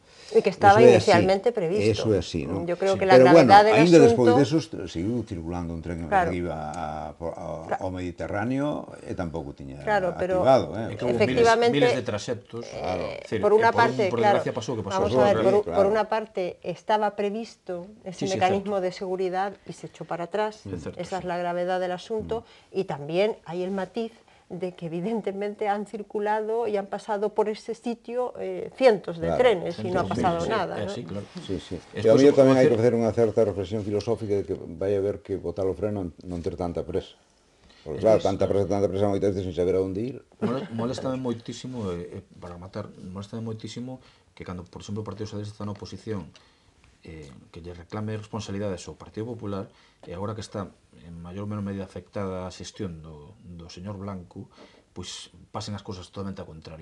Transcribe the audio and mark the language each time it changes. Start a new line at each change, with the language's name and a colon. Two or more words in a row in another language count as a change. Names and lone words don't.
Galician: E que estaba inicialmente previsto. Eso é así, non?
Spanish: Yo creo que la gravedad del asunto...
Galician: Ainda despois deso, seguiu circulando un tren que iba ao Mediterráneo e tampouco tiña activado. Efectivamente, miles de traxectos. Por unha parte, claro,
Spanish: vamos a ver,
Galician: por unha parte
Spanish: estaba previsto ese mecanismo de seguridad y se echó para atrás. Esa es la gravedad del asunto. Y también hay el matiz de que evidentemente han circulado y han pasado por ese sitio cientos de trenes y no ha pasado nada, ¿no? Sí, claro.
Galician: E a mí tamén hai que facer unha certa reflexión filosófica de que vai haber que botar o freno non ter tanta presa. Porque claro, tanta presa moitas veces sin saber a onde ir. Molestame moitísimo, para matar, molestame moitísimo que cando, por exemplo, o Partido Socialista está na oposición, que lle reclame responsabilidades ao Partido Popular, e agora que está en maior ou menor medida afectada a xestión do señor Blanco, pois pasen as cousas totalmente ao contrario.